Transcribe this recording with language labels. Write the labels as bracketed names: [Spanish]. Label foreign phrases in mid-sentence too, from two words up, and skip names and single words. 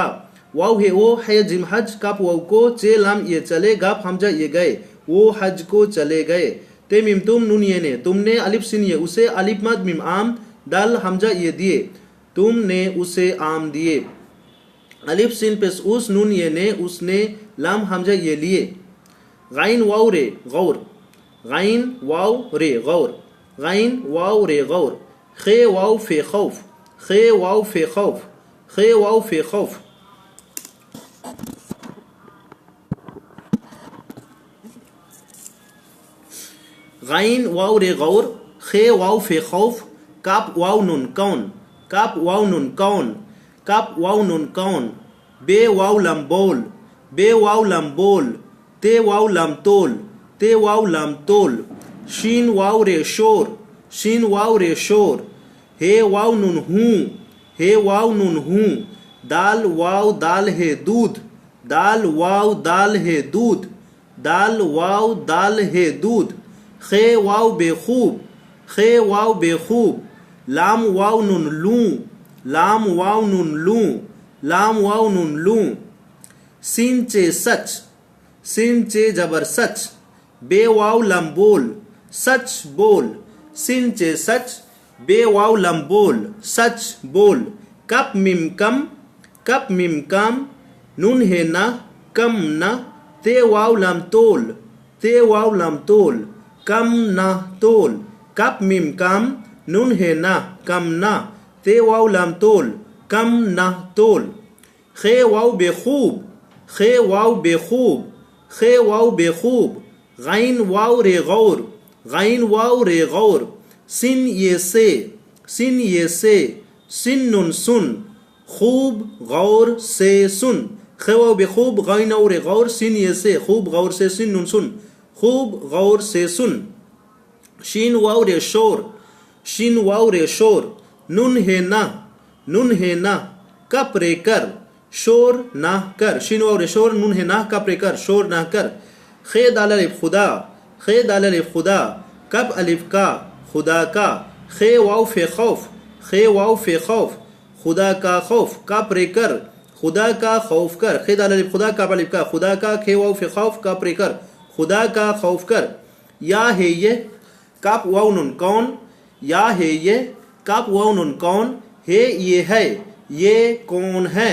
[Hindi] वाव है वो, है जिम हज, काफ वाव को, चे लाम ये चले, गाफ हमजा ये गए, वो हज को चले गए, ते मिम तुम, नून ये ने, तुमने, अलिफ सीन ये उसे, अलिफ मद मीम आम, दाल हमजा ये दिए, तुमने उसे आम दिए, अलिफ सीन पेश उस, नून ये ने, उसने, लाम हमजा ये लिए, गाइन वाव रे गौर, गाइन वाव रे गौर, गाइन वाव रे गौर, खे वाव फे खौफ, खे वाव फे खौफ, खे वाव फे खौफ, गाइन वाव रे गौर, खे वाव फे खौफ, काप वाव नून कौन, काप वाव नून कौन, काप वाव नून कौन, बे वाव लम बोल, बे वाव लम बोल, ते वाव लम तोल, ते वाव लम तोल, शीन वाव रे शोर, शीन वाव रे शोर, हे वाव नून हूँ, हे वाव नून हूँ, दाल वाव दाल है दूध, दाल वाव दाल है दूध, दाल वाव दाल है दूध, खे वाव बेखूब, खे वाव बेखूब। लाम वाव नुन लूं, लाम वाव नुन लूं, लाम वाव नुन लूं। सीन चे सच, सीन चे जबर सच। बे वाव लम बोल, सच बोल। सीन चे सच, बे वाव लम बोल, सच बोल। कप मिम कम, कप मिम कम। नून है न, कम न। ते वाव लम तोल, ते वाव लम तोल, कम न तोल। कप मिम कम, नून है न, कम न। ते वाव लम तोल, कम न तोल। खे वाव बेखूब, खे वाव बेखूब, खे वाव बेखूब। गैन वाव रे गौर, गैन वाव रे गौर। सिन ये से, सिन ये से। सिन नुन सुन, खूब गौर से सुन। खे वाव बेखूब, गैन वाव रे गौर, सिन ये से, खूब गौर से, सिन नुन सुन, खूब गौर से सुन। शीन वाव रे शोर, शीन वाव रे शोर। नून है ना, नून है ना। कप रे कर, शोर ना कर। शीन वाव रे शोर, नून है ना, कप रे कर, शोर ना कर। खे दाल अलिफ खुदा, खे दाल अलिफ खुदा। कप अलिफ का, खुदा का। खे वाव फे खौफ, खे वाव फे खौफ। खुदा का खौफ, कप रे कर, खुदा का खौफ कर। खे दाल अलिफ खुदा, कप अलिफ का, खुदा का। खे वाव फे खौफ, कप रे कर, खुदा का खौफ कर। या है ये, कप वाव नुन कौन। या है ये, कप वाव नुन कौन। हे ये है, ये कौन है।